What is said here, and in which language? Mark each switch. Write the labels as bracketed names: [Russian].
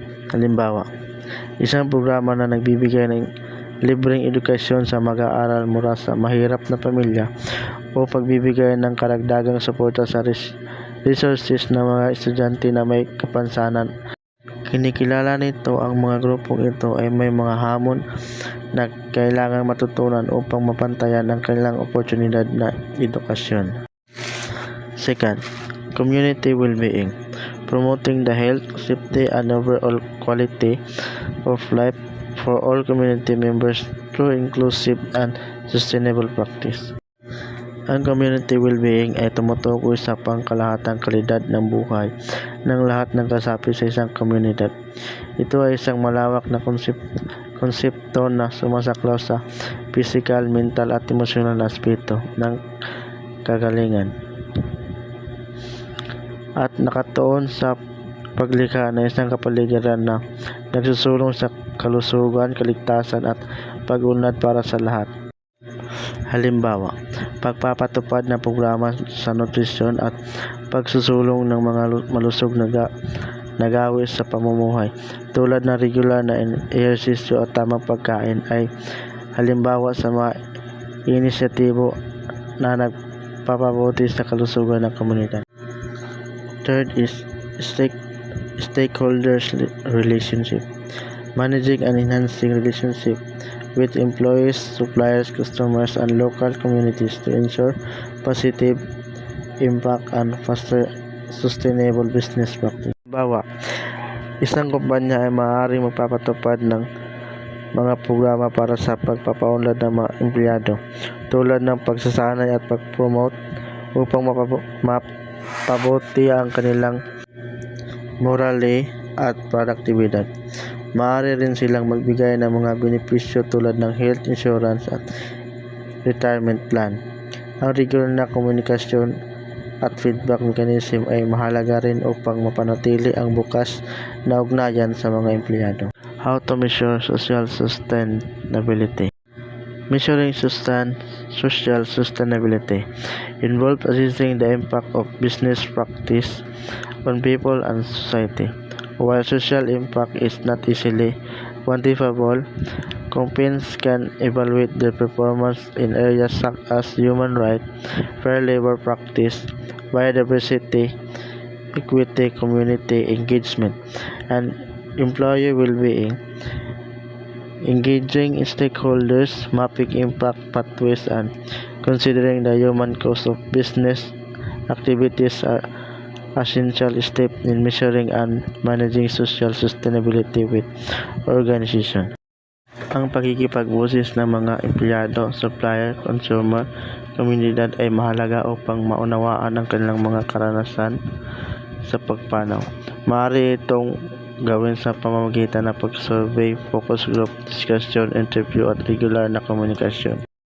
[Filipino] Halimbawa, isang programa na nagbibigay ng libreng edukasyon sa mag-aaral mula sa mahirap na pamilya o pagbibigay ng karagdagang suporta sa resources ng mga estudyante na may kapansanan. Kinikilala nito ang mga grupong ito ay may mga hamon na kailangang matutunan upang mapantayan ang kanilang oportunidad na edukasyon. [English] Second, community well-being, promoting the health, safety, and overall quality of life for all community members through inclusive and sustainable practice. [Filipino] Ang community well-being ay tumutukoy sa pangkalahatang kalidad ng buhay ng lahat ng kasapi sa isang komunidad. Ito ay isang malawak na konsepto na sumasaklaw sa physical, mental at emosyonal na aspeto ng kagalingan at nakatuon sa paglikha ng isang kapaligiran na nagsusulong sa kalusugan, kaligtasan at pag-unlad para sa lahat. Halimbawa, pagpapatupad ng programa sa nutrisyon at pagsusulong ng mga malusog na gawi sa pamumuhay tulad ng regular na ehersisyo at tamang pagkain ay halimbawa sa mga inisyatibo na nagpapabuti sa kalusugan ng komunidad. [English] Third is stakeholders relationship, managing and enhancing relationship with employees, suppliers, customers, and local communities to ensure positive impact and foster sustainable business practice. [Filipino] Halimbawa, isang kumpanya ay maaaring magpapatupad ng mga programa para sa pagpapaunlad ng mga empleyado tulad ng pagsasanay at pag-promote upang mapabuti ang kanilang morale at produktibidad. Maaari rin silang magbigay ng mga benepisyo tulad ng health insurance at retirement plan. Ang regular na komunikasyon at feedback mechanism ay mahalaga rin upang mapanatili ang bukas na ugnayan sa mga empleyado. [English] How to measure social sustainability. Measuring social sustainability involves assessing the impact of business practice on people and society. While social impact is not easily quantifiable, companies can evaluate their performance in areas such as human rights, fair labor practice, biodiversity, equity, community engagement, and employee well-being. Engaging stakeholders, mapping impact pathways, and considering the human cost of business activities are essential steps in measuring and managing social sustainability with organization. [Filipino] Ang pagkikipag-boses ng mga empleyado, supplier, consumer, komunidad ay mahalaga upang maunawaan ang kanilang mga karanasan sa pagpanaw. Maaari itong gawin sa pamamagitan ng pag-survey, focus group, discussion, interview at regular na komunikasyon.